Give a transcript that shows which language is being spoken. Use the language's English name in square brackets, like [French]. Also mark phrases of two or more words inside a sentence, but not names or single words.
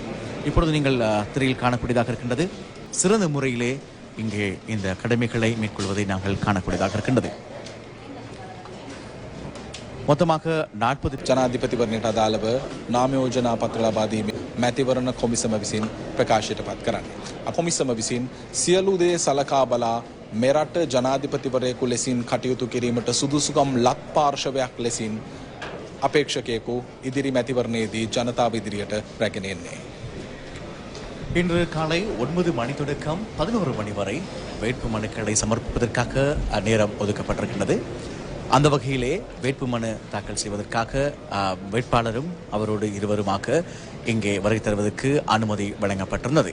[Tamil] இப்பொழுது நீங்கள் திரையில் காணக்கூடியதாக இருக்கின்றது. சிறந்த முறையிலே இங்கே இந்த கடமைகளை மேற்கொள்வதை நாங்கள் காணக்கூடியதாக இருக்கின்றது. மொத்தமாக 40 [Sinhala] ජනාධිපතිවරණයට අදාළව නාම යෝජනා පත්‍ර ලබා දීමේ මැතිවරණ කොමිසම විසින් ප්‍රකාශයට පත් කරන්නේ. කොමිසම විසින් සියලු දේ සලකා බලා මෙරට ජනාධිපතිවරයෙකු ලෙසින් කටයුතු කිරීමට සුදුසුකම් ලක් පාර්ශවයක් ලෙසින් අපේක්ෂකයෙකු ඉදිරි මැතිවරණයේදී ජනතාව ඉදිරියට රැගෙන එන්නේ. [Tamil] இன்று காலை 9 மணி தொடக்கம் 11 மணி வரை வேட்பு மனுக்களை சமர்ப்பிப்பதற்காக நேரம் ஒதுக்கப்பட்டிருக்கிறது. அந்த வகையிலே வேட்புமனு தாக்கல் செய்வதற்காக வேட்பாளரும் அவரோடு இருவருமாக இங்கே வருகை தருவதற்கு அனுமதி வழங்கப்பட்டிருந்தது.